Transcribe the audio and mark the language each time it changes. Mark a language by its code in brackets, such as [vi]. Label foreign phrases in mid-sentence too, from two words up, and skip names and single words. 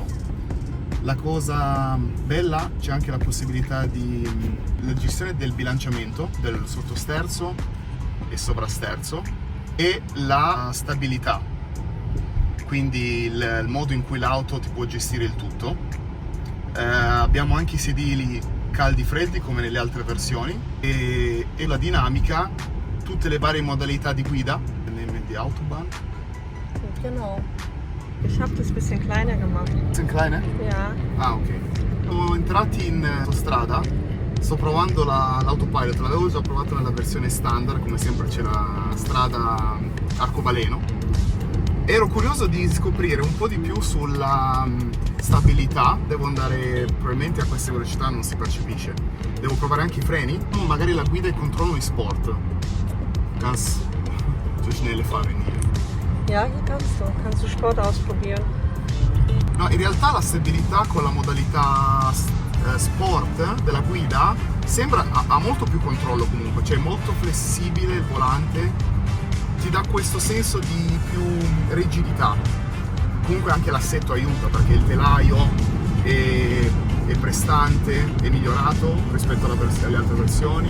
[it] La cosa bella, c'è anche la possibilità la gestione del bilanciamento del sottosterzo e sovrasterzo e la stabilità, quindi il modo in cui l'auto ti può gestire il tutto. Abbiamo anche i sedili caldi freddi come nelle altre versioni e la dinamica, tutte le varie modalità di guida. [de] Nehmen die Autobahn. Genau. Ich habe das ein bisschen kleiner gemacht. Bisschen kleiner? Ja. Ah, ok. [it] Siamo entrati in autostrada, sto provando l'autopilot, l'avevo già provato nella versione standard, come sempre c'è la strada arcobaleno. Ero curioso di scoprire un po' di più sulla stabilità. Devo andare, probabilmente a queste velocità non si percepisce. Devo provare anche i freni, magari la guida e il controllo in sport. [de] Ganz so schnelle fahren hier. Ja, hier kannst du Sport ausprobieren. [it] No, in realtà la stabilità con la modalità sport della guida ha molto più controllo comunque, cioè è molto flessibile il volante, ti dà questo senso di più rigidità. Comunque anche l'assetto aiuta, perché il telaio è prestante, è migliorato rispetto alle altre versioni.